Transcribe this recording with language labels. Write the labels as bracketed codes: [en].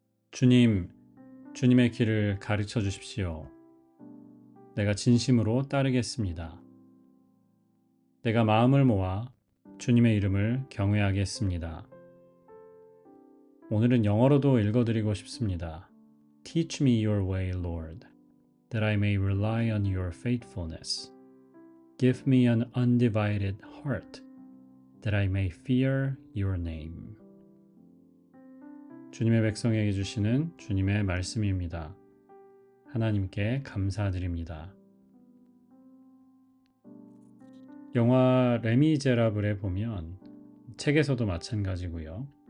[ko] 주님, 주님의 길을 가르쳐 주십시오. 내가 진심으로 따르겠습니다. 내가 마음을 모아 주님의 이름을 경외하겠습니다. 오늘은 영어로도 읽어드리고 싶습니다. [en] Teach me your way, Lord, that I may rely on your faithfulness. Give me an undivided heart, that I may fear your name. [ko] 주님의 백성에게 주시는 주님의 말씀입니다. 하나님께 감사드립니다. 영화 레미제라블에 보면 책에서도 마찬가지고요.